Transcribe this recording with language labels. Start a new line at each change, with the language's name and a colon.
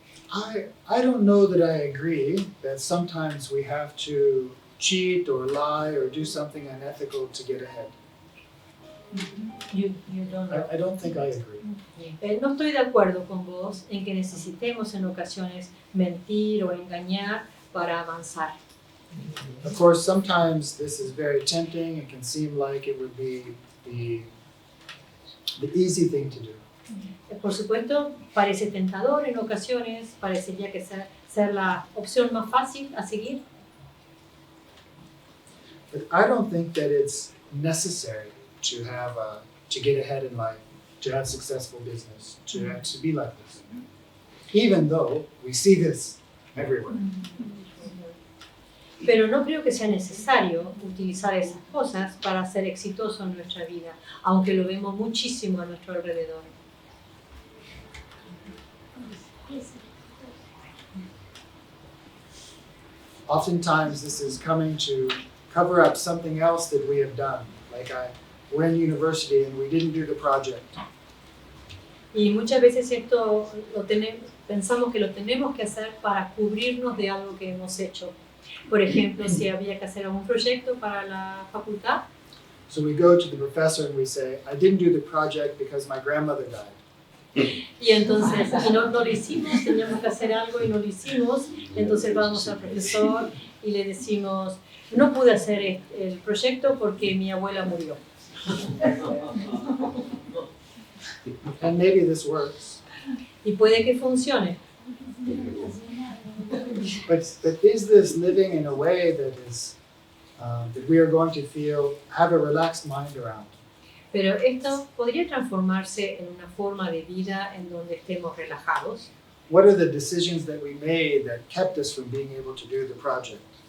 English: I don't know that I agree that sometimes we have to cheat or lie or do something unethical to get ahead. You don't know. I don't think I agree.
Spanish: No estoy de acuerdo con vos en que necesitemos en ocasiones mentir o engañar para avanzar.
English: Of course, sometimes this is very tempting. It can seem like it would be the easy thing to do.
Spanish: Por supuesto, parece tentador en ocasiones, parecería que ser la opción más fácil a seguir,
English: But I don't think that it's necessary to have to get ahead in life, to have successful business, to be like this. Even though we see this everywhere.
Spanish: pero no creo que sea necesario utilizar esas cosas para ser exitoso en nuestra vida, aunque lo vemos muchísimo a nuestro alrededor.
English: Oftentimes, this is coming cover up something else that we have done. Like we're in university and we didn't do the project.
Spanish: Y muchas veces esto pensamos que lo tenemos que hacer para cubrirnos de algo que hemos hecho. Por ejemplo, si había que hacer algún proyecto para la facultad,
English: So we go to the professor and we say, I didn't do the project because my grandmother died.
Spanish: y entonces no lo hicimos, teníamos que hacer algo y no lo hicimos, entonces vamos al profesor y le decimos, no pude hacer el proyecto porque mi abuela murió.
English: And maybe this works.
Spanish: Y puede que funcione,
English: But is this living in a way that is that we are going to have a relaxed mind around?
Spanish: pero esto podría transformarse en una forma de vida en donde estemos relajados.
English: What are the decisions that we made that kept us from being able to do the project?